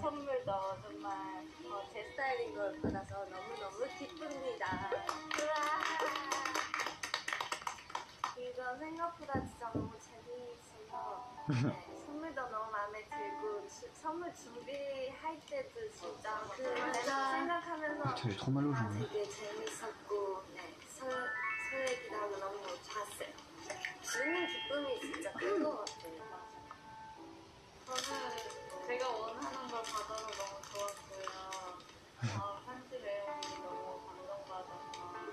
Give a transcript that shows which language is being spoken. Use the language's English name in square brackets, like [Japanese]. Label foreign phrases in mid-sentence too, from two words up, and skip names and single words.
[Korean] 선물도 정말 제 스타일인 걸 받아서 너무너무 기쁩니다. 우와. 이거 생각보다 진짜 너무 재미있어서 선물도 너무 마음에 들고 선물 준비할 때도 진짜 그 생각하면서 [French] Putain, j'ai trop mal aux jambes. [Korean] 되게 재밌었고 설레기도 하고 너무 좋았어요. 주는 기쁨이 진짜 큰 것 같아요. 저는 제가 원하는 걸 받아서 너무 좋았고요. 편지 내용이 너무 감동받아서.